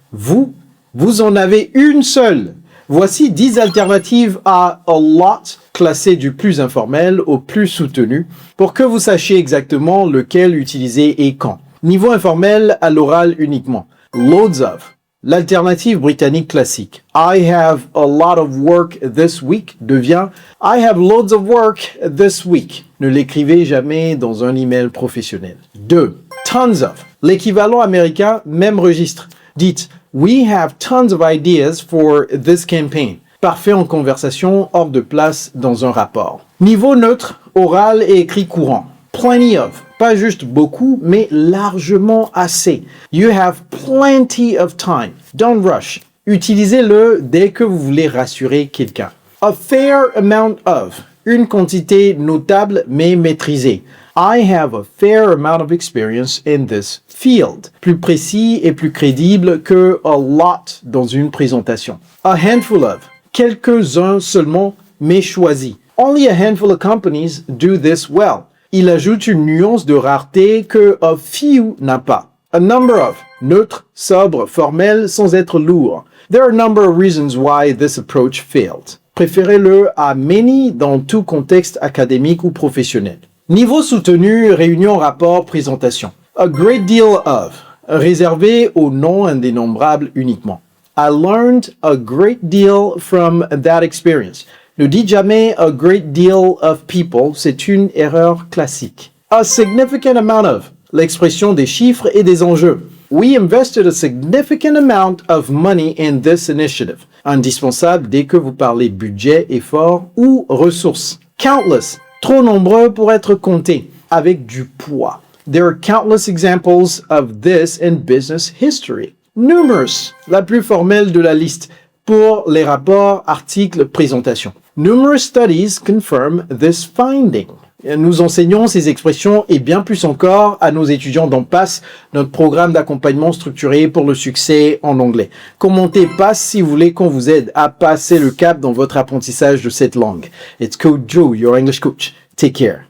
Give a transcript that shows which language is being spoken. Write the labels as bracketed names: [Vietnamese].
[French] Vous en avez une seule. Voici 10 alternatives à a lot, classées du plus informel au plus soutenu, pour que vous sachiez exactement lequel utiliser et quand. Niveau informel, à l'oral uniquement. Loads of. L'alternative britannique classique. [English] I have a lot of work this week [French] devient [English] I have loads of work this week. [French] Ne l'écrivez jamais dans un email professionnel. 2. Tons of. L'équivalent américain, même registre. Dites [English] We have tons of ideas for this campaign. [French] Parfait en conversation, hors de place dans un rapport. Niveau neutre, oral et écrit courant. Plenty of. Pas juste beaucoup, mais largement assez. [English] You have plenty of time. Don't rush. [French] Utilisez-le dès que vous voulez rassurer quelqu'un. A fair amount of. Une quantité notable mais maîtrisée. [English] I have a fair amount of experience in this field. [French] Plus précis et plus crédible que a lot dans une présentation. A handful of. Quelques-uns seulement, mais choisis. [English] Only a handful of companies do this well. [French] Il ajoute une nuance de rareté que a few n'a pas. A number of. Neutre, sobre, formel, sans être lourd. [English] There are a number of reasons why this approach failed. [French] Préférez-le à many dans tout contexte académique ou professionnel. Niveau soutenu, réunion, rapport, présentation. A great deal of. Réservé aux noms indénombrables uniquement. [English] I learned a great deal from that experience. [French] Ne dites jamais [English] a great deal of people, [French] c'est une erreur classique. [English] A significant amount of. [French] L'expression des chiffres et des enjeux. [English] We invested a significant amount of money in this initiative. [French] Indispensable dès que vous parlez budget, effort ou ressources. Countless. Trop nombreux pour être comptés, avec du poids. [English] There are countless examples of this in business history. [French] Numerous, la plus formelle de la liste, pour les rapports, articles, présentations. [English] Numerous studies confirm this finding. [French] Nous enseignons ces expressions et bien plus encore à nos étudiants dans PASS, notre programme d'accompagnement structuré pour le succès en anglais. Commentez PASS si vous voulez qu'on vous aide à passer le cap dans votre apprentissage de cette langue. [English] It's Coach Joe, your English coach. Take care.